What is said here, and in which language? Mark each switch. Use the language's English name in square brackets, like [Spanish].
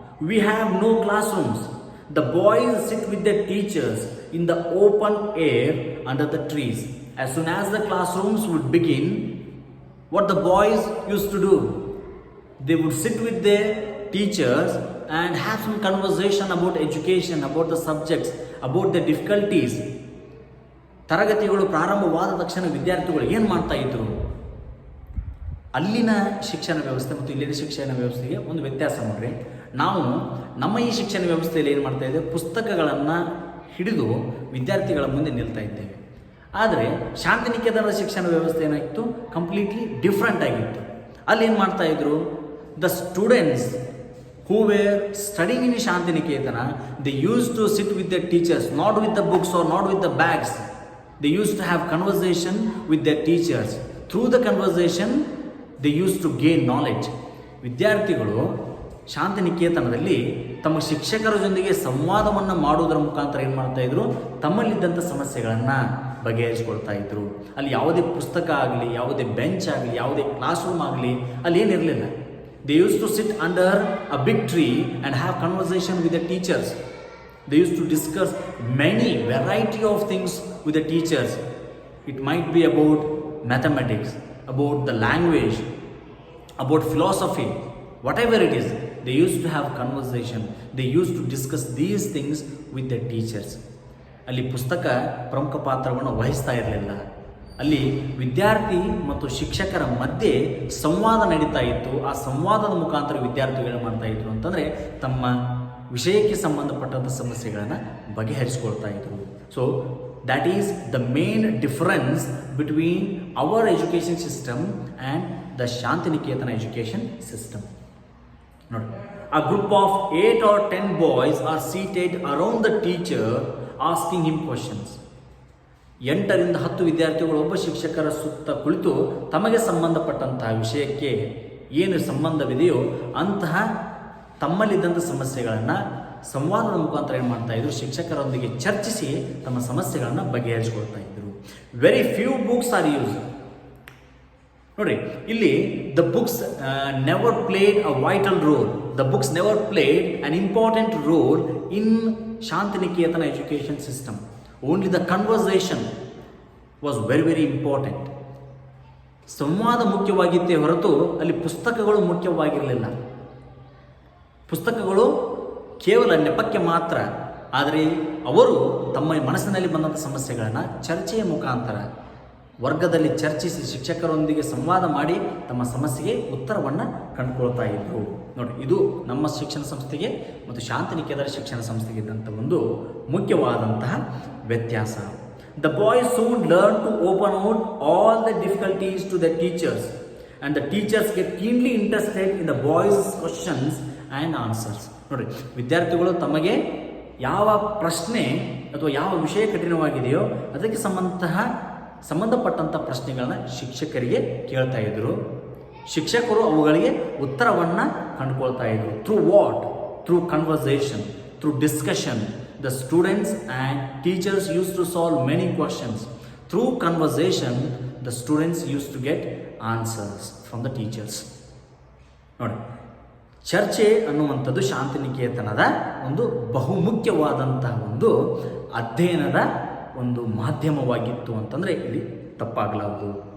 [English] We have no classrooms. The boys sit with their teachers in the open air under the trees. As soon as the classrooms would begin, what the boys used to do, they would sit with their teachers and have some conversation about education, about the subjects, about the difficulties. [Kannada] ತರಗತಿಗಳು ಪ್ರಾರಂಭವಾದ ತಕ್ಷಣ ವಿದ್ಯಾರ್ಥಿಗಳು ಏನು ಮಾಡ್ತಾ ಇದ್ರು, ಅಲ್ಲಿನ ಶಿಕ್ಷಣ ವ್ಯವಸ್ಥೆ ಮತ್ತು ಇಲ್ಲಿನ ಶಿಕ್ಷಣ ವ್ಯವಸ್ಥೆಗೆ ಒಂದು ವ್ಯತ್ಯಾಸ ನೋಡ್ರಿ. ನಾವು ನಮ್ಮ ಈ ಶಿಕ್ಷಣ ವ್ಯವಸ್ಥೆಯಲ್ಲಿ ಏನು ಮಾಡ್ತಾ ಇದ್ದೇವೆ, ಪುಸ್ತಕಗಳನ್ನು ಹಿಡಿದು ವಿದ್ಯಾರ್ಥಿಗಳ ಮುಂದೆ ನಿಲ್ತಾ ಇದ್ದೇವೆ. ಆದರೆ ಶಾಂತಿನಿಕೇತನದ ಶಿಕ್ಷಣ ವ್ಯವಸ್ಥೆ ಏನಾಗಿತ್ತು, [English] completely different [Kannada] ಆಗಿತ್ತು. ಅಲ್ಲಿ ಏನು ಮಾಡ್ತಾ ಇದ್ರು, [English] The students who were studying in Shantiniketana, they used to sit with their teachers, not with the books or not with the bags. They used to have conversation with their teachers. Through the conversation, they used to gain knowledge. [Kannada] ವಿದ್ಯಾರ್ಥಿಗಳು ಶಾಂತಿನಿಕೇತನದಲ್ಲಿ ತಮ್ಮ ಶಿಕ್ಷಕರ ಜೊತೆಗೆ ಸಂವಾದವನ್ನು ಮಾಡೋದರ ಮುಖಾಂತರ ಏನು ಮಾಡ್ತಾ ಇದ್ರು, ತಮ್ಮಲ್ಲಿದ್ದಂಥ ಸಮಸ್ಯೆಗಳನ್ನು ಬಗೆಹರಿಸಿಕೊಳ್ತಾ ಇದ್ರು. ಅಲ್ಲಿ ಯಾವುದೇ ಪುಸ್ತಕ ಆಗಲಿ, ಯಾವುದೇ ಬೆಂಚ್ ಆಗಲಿ, ಯಾವುದೇ ಕ್ಲಾಸ್ ರೂಮ್ ಆಗಲಿ ಅಲ್ಲಿ ಏನಿರಲಿಲ್ಲ. [English] They used to sit under a big tree and have conversation with the teachers. They used to discuss many variety of things with the teachers. It might be about mathematics, about the language, about philosophy, whatever it is. They used to have conversation. They used to discuss these things with the teachers. [Kannada] ಅಲ್ಲಿ ಪುಸ್ತಕ ಪ್ರಮುಖ ಪಾತ್ರವನ್ನು ವಹಿಸ್ತಾ ಇರಲಿಲ್ಲ. ಅಲ್ಲಿ ವಿದ್ಯಾರ್ಥಿ ಮತ್ತು ಶಿಕ್ಷಕರ ಮಧ್ಯೆ ಸಂವಾದ ನಡೀತಾ ಇತ್ತು. ಆ ಸಂವಾದದ ಮುಖಾಂತರ ವಿದ್ಯಾರ್ಥಿಗಳು ಮಾಡ್ತಾ ಇದ್ರು ಅಂತಂದರೆ ತಮ್ಮ ವಿಷಯಕ್ಕೆ ಸಂಬಂಧಪಟ್ಟಂಥ ಸಮಸ್ಯೆಗಳನ್ನು ಬಗೆಹರಿಸಿಕೊಳ್ತಾ ಇದ್ರು. [English] So that is the main difference between our education system and the Shantiniketan education system. [Kannada] ನೋಡಿ, [English] a group of 8 or 10 boys are seated around the teacher asking him questions. [Kannada] 8 ರಿಂದ 10 ವಿದ್ಯಾರ್ಥಿಗಳು ಒಬ್ಬ ಶಿಕ್ಷಕರ ಸುತ್ತ ಕುಳಿತು ತಮಗೆ ಸಂಬಂಧಪಟ್ಟಂತಹ ವಿಷಯಕ್ಕೆ ಏನು ಸಂಬಂಧವಿದೆಯೋ ಅಂತಹ ತಮ್ಮಲ್ಲಿದ್ದಂಥ ಸಮಸ್ಯೆಗಳನ್ನು ಸಂವಾದದ ಮುಖಾಂತರ ಏನು ಮಾಡ್ತಾ ಇದ್ರು, ಶಿಕ್ಷಕರೊಂದಿಗೆ ಚರ್ಚಿಸಿ ತಮ್ಮ ಸಮಸ್ಯೆಗಳನ್ನು ಬಗೆಹರಿಸಿಕೊಳ್ತಾ ಇದ್ರು. [English] Very few books are use. [Kannada] ನೋಡ್ರಿ, ಇಲ್ಲಿ [English] The books never played a vital role. The books never played an important role in Shantiniketan education system. Only the conversation was very very important. [Kannada] ಸಂವಾದ ಮುಖ್ಯವಾಗಿತ್ತೇ ಹೊರತು ಅಲ್ಲಿ ಪುಸ್ತಕಗಳು ಮುಖ್ಯವಾಗಿರಲಿಲ್ಲ. ಪುಸ್ತಕಗಳು ಕೇವಲ ನೆಪಕ್ಕೆ ಮಾತ್ರ. ಆದರೆ ಅವರು ತಮ್ಮ ಮನಸ್ಸಿನಲ್ಲಿ ಬಂದಂಥ ಸಮಸ್ಯೆಗಳನ್ನು ಚರ್ಚೆಯ ಮುಖಾಂತರ ವರ್ಗದಲ್ಲಿ ಚರ್ಚಿಸಿ ಶಿಕ್ಷಕರೊಂದಿಗೆ ಸಂವಾದ ಮಾಡಿ ತಮ್ಮ ಸಮಸ್ಯೆಗೆ ಉತ್ತರವನ್ನು ಕಂಡುಕೊಳ್ತಾ ಇದ್ರು. ನೋಡಿ, ಇದು ನಮ್ಮ ಶಿಕ್ಷಣ ಸಂಸ್ಥೆಗೆ ಮತ್ತು ಶಾಂತಿನಿಕೇತನ ಶಿಕ್ಷಣ ಸಂಸ್ಥೆಗೆ ಇದ್ದಂಥ ಒಂದು ಮುಖ್ಯವಾದಂತಹ ವ್ಯತ್ಯಾಸ. [English] The boys soon learn to open out all the difficulties to their teachers, and the teachers get keenly interested in the boys' questions and answers. [Kannada] ನೋಡಿ, ವಿದ್ಯಾರ್ಥಿಗಳು ತಮಗೆ ಯಾವ ಪ್ರಶ್ನೆ ಅಥವಾ ಯಾವ ವಿಷಯ ಕಠಿಣವಾಗಿದೆಯೋ ಅದಕ್ಕೆ ಸಂಬಂಧಪಟ್ಟಂಥ ಪ್ರಶ್ನೆಗಳನ್ನ ಶಿಕ್ಷಕರಿಗೆ ಕೇಳ್ತಾ ಇದ್ರು. ಶಿಕ್ಷಕರು ಅವುಗಳಿಗೆ ಉತ್ತರವನ್ನು ಕಂಡುಕೊಳ್ತಾ ಇದ್ರು. [English] Through what? Through conversation, through discussion. The students and teachers used to solve many questions. Through conversation, the students used to get answers from the teachers. [Kannada] ನೋಡಿ, ಚರ್ಚೆ ಅನ್ನುವಂಥದ್ದು ಶಾಂತಿನಿಕೇತನದ ಒಂದು ಬಹುಮುಖ್ಯವಾದಂತಹ ಒಂದು ಅಧ್ಯಯನದ ಒಂದು ಮಾಧ್ಯಮವಾಗಿತ್ತು ಅಂತಂದರೆ ಇಲ್ಲಿ ತಪ್ಪಾಗಲಾರದು.